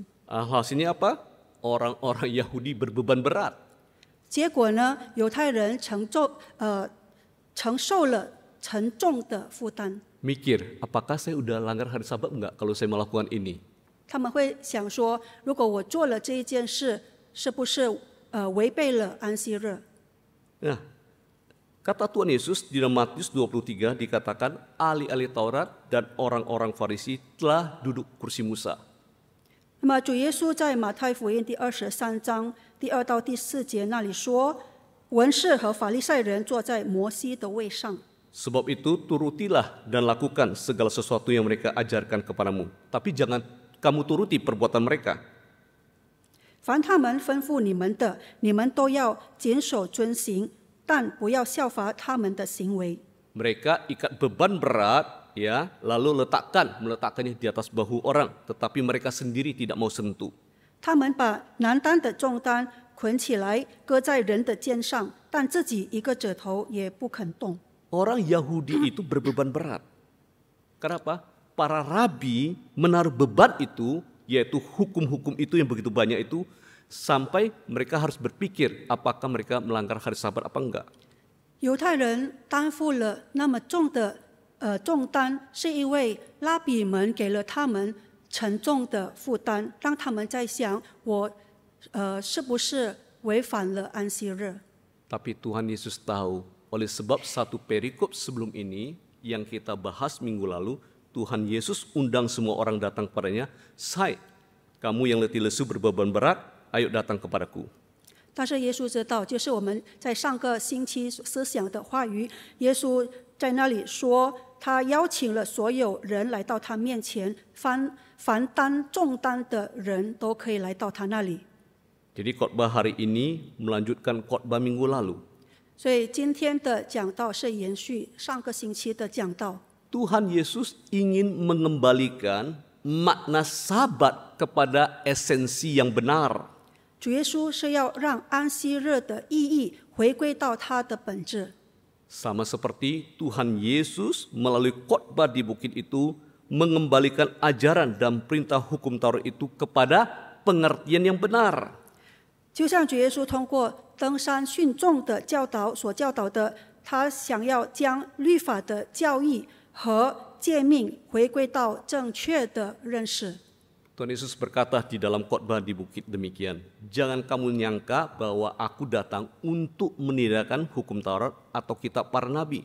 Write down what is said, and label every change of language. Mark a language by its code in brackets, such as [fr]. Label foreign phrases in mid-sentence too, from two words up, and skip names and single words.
[id] Hasilnya apa? Orang-orang Yahudi berbeban berat. [zh] 结果呢，犹太人承受了沉重的负担。 [id] Mikir, apakah saya udah langgar hari Sabat enggak kalau saya melakukan ini? [zh] 他们会想说，如果我做了这一件事，是不是违背了安息日？ [id] Nah, kata Tuhan Yesus di dalam Matius 23 dikatakan ahli-ahli Taurat dan orang-orang Farisi telah duduk kursi Musa. [zh] 那么主耶稣在马太福音第23章第2到第4节那里说，文士和法利赛人坐在摩西的位上。 [id] Sebab itu turutilah dan lakukan segala sesuatu yang mereka ajarkan kepadamu. Tapi jangan kamu turuti perbuatan mereka. [zh] 凡他们吩咐你们的，你们都要谨守遵行，但不要效法他们的行为。 [id] Mereka ikat beban berat, ya, lalu meletakkannya di atas bahu orang, tetapi mereka sendiri tidak mau sentuh. [zh] 他们把难担的重担捆起来，搁在人的肩上，但自己一个指头也不肯动。 [id] Orang Yahudi itu berbeban berat. Kenapa? para rabi menaruh beban itu, yaitu hukum-hukum itu yang begitu banyak itu, sampai mereka harus berpikir apakah mereka melanggar hari Sabat apa enggak. [zh] 犹太人担负了那么重的重担，是因为拉比们给了他们沉重的负担，让他们在想我是不是违反了安息日。 [id] Tapi Tuhan Yesus tahu, oleh sebab satu perikop sebelum ini yang kita bahas minggu lalu, Tuhan Yesus undang semua orang datang kepadanya, "Hai, kamu yang letih lesu berbeban berat, ayo datang kepadaku." [zh] 但是耶稣知道，就是我们在上个星期思想的话语，耶稣在那里说，他邀请了所有人来到他面前，凡担重担的人都可以来到他那里。 [id] Jadi khotbah hari ini melanjutkan khotbah minggu lalu. [zh] 所以今天的讲道是延续上个星期的讲道。 [id] Tuhan Yesus ingin mengembalikan makna Sabat kepada esensi yang benar. [zh] 主耶稣是要让安息日的意义回归到它的本质。 [id] Sama seperti Tuhan Yesus melalui khotbah di bukit itu mengembalikan ajaran dan perintah hukum Taurat itu kepada pengertian yang benar. [zh] 就像主耶稣通过登山训众的教导所教导的，他想要将律法的教义和诫命回归到正确的认识。 [id] Tuhan Yesus berkata di dalam khotbah di bukit demikian, "Jangan kamu nyangka bahwa aku datang untuk meniadakan hukum Taurat atau kitab para nabi.